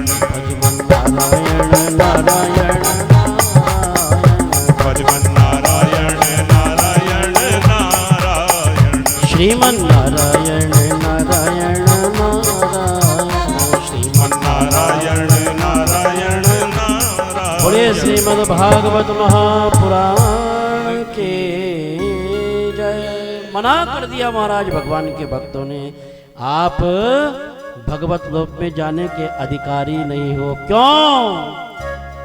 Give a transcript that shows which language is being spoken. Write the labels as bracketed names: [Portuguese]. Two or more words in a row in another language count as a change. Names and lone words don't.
[Hindi] भजमन नारायण नारायण नारायण, भजमन नारायण नारायण नारायण, श्रीमन नारायण नारायण नारायण, श्रीमन नारायण नारायण नारायण। बोलिए श्रीमद् भागवत महापुराण के जय। मना कर दिया महाराज भगवान के भक्तों ने, आप भगवत लोक में जाने के अधिकारी नहीं हो। क्यों?